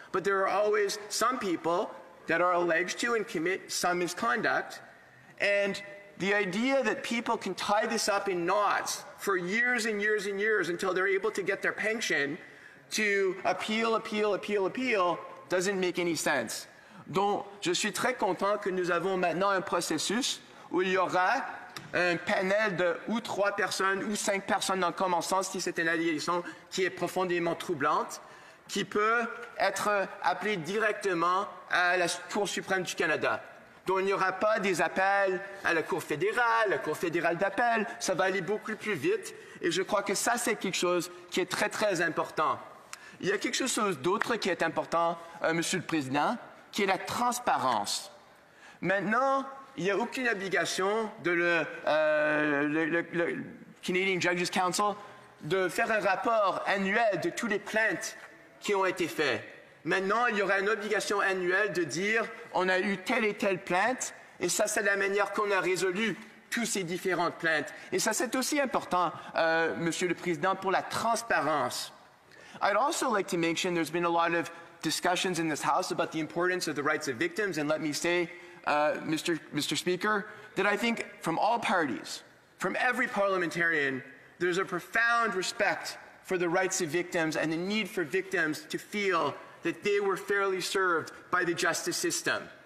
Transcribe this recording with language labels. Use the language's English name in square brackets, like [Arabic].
[English] But there are always some people that are alleged to and commit some misconduct, and the idea that people can tie this up in knots for years and years and years until they're able to get their pension to appeal doesn't make any sense. [French] Donc, je suis très content que nous avons maintenant un processus où il y aura un panel de ou 3 personnes ou 5 personnes en commençant si c'est une allégation qui est profondément troublante, qui peut être appelée directement à la Cour suprême du Canada. dont il n'y aura pas des appels à la Cour fédérale d'appel. Ça va aller beaucoup plus vite. Et je crois que ça, c'est quelque chose qui est très, très important. Il y a quelque chose d'autre qui est important, Monsieur le Président, qui est la transparence. Maintenant, il n'y a aucune obligation de le Canadian Judges Council de faire un rapport annuel de toutes les plaintes qui ont été faites. Maintenant, il y aura une obligation annuelle de dire on a eu telle et telle plainte et ça, c'est la manière qu'on a résolu toutes ces différentes plaintes. Et ça, c'est aussi important, Monsieur le Président, pour la transparence. [English] I'd also like to mention there's been a lot of discussions in this House about the importance of the rights of victims, and let me say, Mr. Speaker, that I think from all parties, from every parliamentarian, there's a profound respect for the rights of victims and the need for victims to feel that they were fairly served by the justice system.